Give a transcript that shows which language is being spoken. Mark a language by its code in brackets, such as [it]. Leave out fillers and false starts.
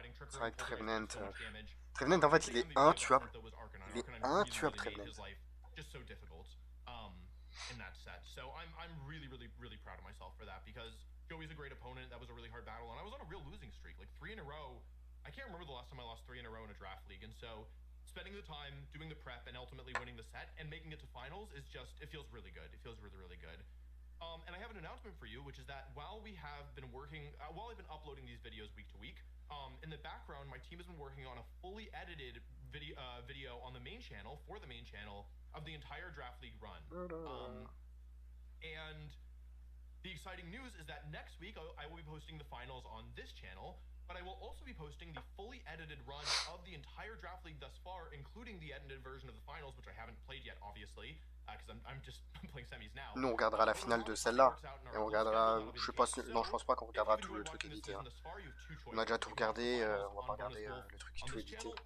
[fr] C'est vrai que Trevenant, Trevenant en fait il est intuable. Il est intuable, Trevenant. [en] Just so difficult in that set. So I'm really, really, really proud of myself for that because Joey's a great opponent. That was a really hard battle, and I was on a real losing streak, like 3 in a row. I can't remember the last time I lost 3 in a row in a draft league, and so spending the time, doing the prep, and ultimately winning the set and making it to finals is just, it feels really good. It feels really, really good. And I have an announcement for you, which is that while we have been working, while I've been uploading these videos week to week, in the background, my team has been working on a fully edited video on the main channel, for the main channel, of the entire draft league run. And the exciting news is that next week I will be posting the finals on this channel, but I will also be posting the fully edited run of the entire draft league thus far, including the edited version of the finals, which I haven't played yet, obviously, because I'm just playing semis now. [fr] Nous on regardera la finale de celle-là, et on regardera, je sais pas, non je pense pas qu'on regardera tout le truc édité. Hein. On a déjà tout regardé, on va pas regarder le truc tout édité.